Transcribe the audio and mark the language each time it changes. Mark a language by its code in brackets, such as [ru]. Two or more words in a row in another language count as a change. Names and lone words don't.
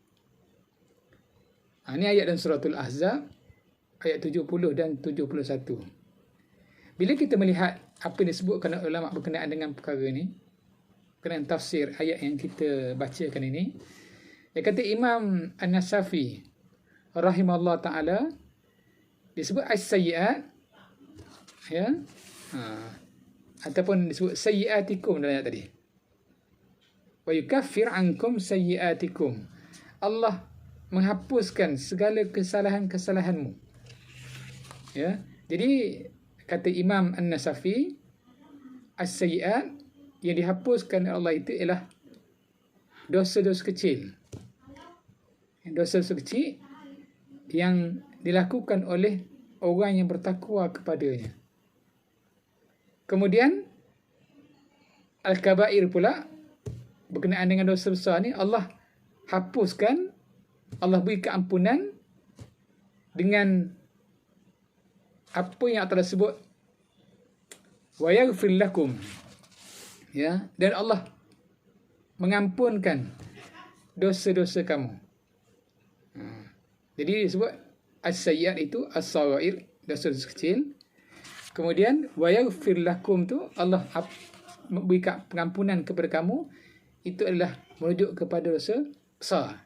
[ms] Ini ayat dalam suratul Ahzab ayat 70 dan 71. Bila kita melihat apa yang disebutkan oleh ulama berkenaan dengan perkara ini, berkenaan tafsir ayat yang kita bacakan ini, dia kata Imam An-Nasafi [ar] رحمه الله تعالى, [ms] disebut as-sayyi'at, ya, ataupun disebut sayyi'atikum dalam ayat tadi. [ar] ويكفر عنكم سيئاتكم, [ms] Allah menghapuskan segala kesalahan-kesalahanmu. Ya, jadi kata Imam An-Nasafi, as-sayyi'at yang dihapuskan oleh Allah itu ialah dosa-dosa kecil. Dosa-dosa kecil yang dilakukan oleh orang yang bertakwa kepadanya. Kemudian al-kabair pula, berkenaan dengan dosa besar ni, Allah hapuskan, Allah beri keampunan dengan apa yang telah sebut, [ar] ويغفر لكم, [ms] ya, dan Allah mengampunkan dosa-dosa kamu. Jadi disebut as-sayyi'at itu as-saghair, dosa-dosa kecil. Kemudian [ar] ويغفر لكم [ms] tu, Allah beri pengampunan kepada kamu, itu adalah merujuk kepada dosa besar.